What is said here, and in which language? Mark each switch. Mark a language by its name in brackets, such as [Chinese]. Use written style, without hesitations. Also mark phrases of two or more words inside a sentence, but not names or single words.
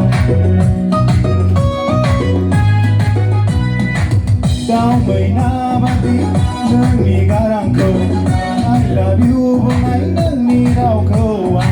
[Bodo] दाउ मैना बादि नोंनि गारांखौ [English] I love you [Bodo] बुंनाय नोंनि रावखौ आं